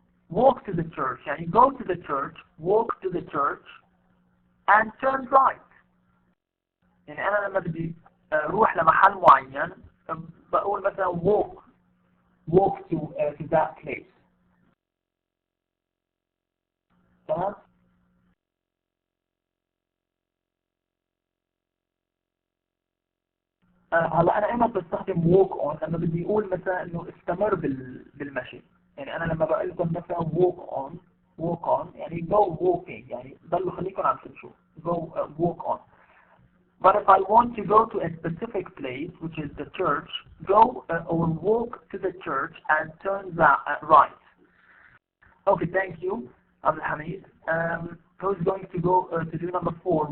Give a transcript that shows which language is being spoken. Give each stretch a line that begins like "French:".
English: Walk to the church. يعني go to the church, walk to the church, and turn right.
Arabic: يعني أنا لما بدي أروح لمحل معين بقول مثلا
English: walk to that place.
Arabic: تمام؟ هلا انا ايمتى بستخدم walk on لما بدي اقول مثلا انه استمر بالمشي. يعني انا لما بقول لكم مثلا walk on walk on يعني
English: go walking
Arabic: يعني ضلوا خليكم عم تمشوا
English: go walk on. But if I want to go to a specific place, which is the church, go or walk to the church and turn right. Okay, thank you, Abdul Hamid. Who's going to go to do number 4?